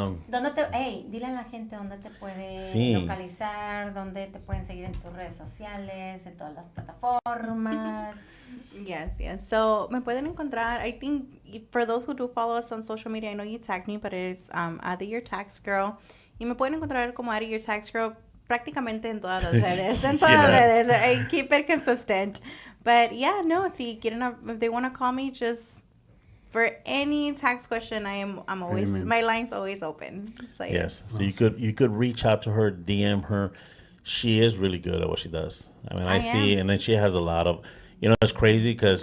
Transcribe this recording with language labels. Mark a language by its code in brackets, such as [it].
[es] ¿Dónde te, dile a la gente dónde te puede Sí. localizar, dónde te pueden seguir en tus redes sociales, en todas las plataformas? [en] Yes. So, [es] me pueden encontrar, [en] I think, for those who do follow us on social media, I know you tagged me, but it's Add Your Tax Girl. [es] Y me pueden encontrar como Add Your Tax Girl prácticamente en todas las redes. En todas las redes. [en] I keep it consistent. But yeah, no, [es] si quieren, [en] if they want to call me, just for any tax question, I'm always, Amen. my line's always open. So, yes. So you could reach out to her, DM her. She is really good at what she does. I mean, I see, and then she has a lot of, it's crazy because